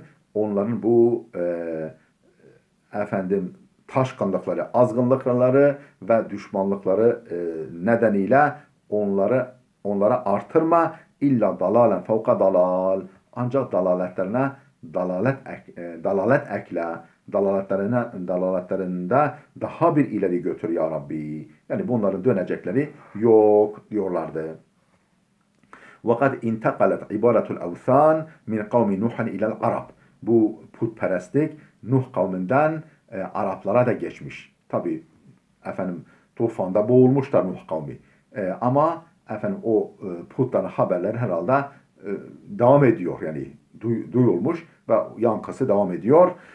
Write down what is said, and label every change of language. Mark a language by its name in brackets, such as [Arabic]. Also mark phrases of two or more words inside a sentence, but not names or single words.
[Turkish] Onların bu taşkınlıkları, azgınlıkları ve düşmanlıkları nedeniyle onlara artırma, [Arabic] إلا ضلالا فوق ضلال, [Turkish] ancak dalaletlerine dalalet ekle, dalaletlerinde daha bir ileri götür [Arabic] يا رب. [Turkish] Yani bunların dönecekleri yok diyorlardı. [Arabic] وَقَدْ اِنْتَقَلَتْ عِبَارَةُ الْاَوْثَانِ مِنْ قَوْمِ نُوحًا اِلَى الْعَرَبِ. [Turkish] Bu putperestlik Nuh kavminden Araplara da geçmiş. Tabi tufanda boğulmuşlar Nuh kavmi. Ama o putların haberleri herhalde devam ediyor. Yani duyulmuş ve yankısı devam ediyor.